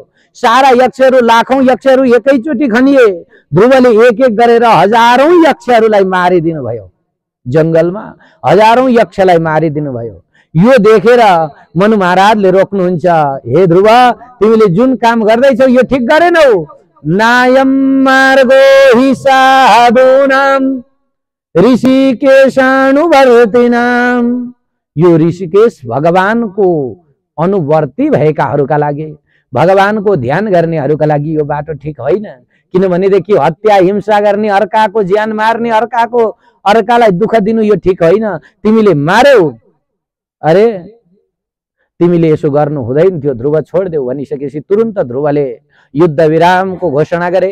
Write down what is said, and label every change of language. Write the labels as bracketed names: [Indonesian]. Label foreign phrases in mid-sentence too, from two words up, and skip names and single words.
[Nepali] सारा यक्षहरू, लाखौं यक्षहरू एकैचोटि खनिए। ध्रुवले एक एक गरेर हजारौं यक्षहरूलाई मारिदिनु भयो। जंगलमा हजारौं यक्षलाई मारिदिनु भयो। यो देखेर मनु महाराजले रोक्नुहुन्छ, हे ध्रुव तिमीले जुन काम गर्दैछौ यो ठिक गरेनौ। [Sanskrit] नायम मार्गो हि साधूनाम ऋषिकेशानुवर्तिनाम। [Nepali] यो ऋषिकेश भगवानको अनुवर्ती भएकाहरूका लागि, भगवानको ध्यान गर्नेहरूका लागि यो बाटो ठिक होइन। किनभनेदेखि हत्या हिंसा गर्ने, अर्काको ज्यान मार्ने, अर्कालाई दुःख दिनु यो ठिक होइन। तिमीले मार्यौ, अरे तिमीले यसो गर्नु हुँदैन थियो, ध्रुव छोड्देऊ भनिसकेपछि तुरन्त ध्रुवले युद्ध विरामको घोषणा गरे।